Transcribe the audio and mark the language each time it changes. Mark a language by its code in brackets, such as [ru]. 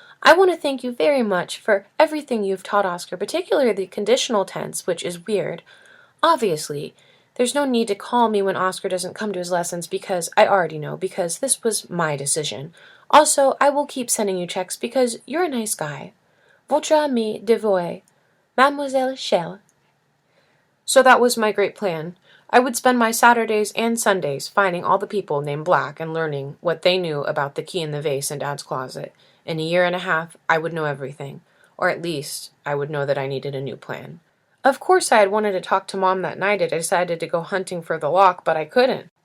[en] I want to thank you very much for everything you've taught Oscar, particularly the conditional tense, which is weird. Obviously, there's no need to call me when Oscar doesn't come to his lessons because I already know, because this was my decision. Also, I will keep sending you checks because you're a nice guy. [fr] Votre ami dévoué, Mademoiselle Schell. [en] So that was my great plan. I would spend my Saturdays and Sundays finding all the people named Black and learning what they knew about the key in the vase in Dad's closet. In a year and a half, I would know everything. Or at least, I would know that I needed a new plan. Of course, I had wanted to talk to Mom that night. I decided to go hunting for the lock, but I couldn't.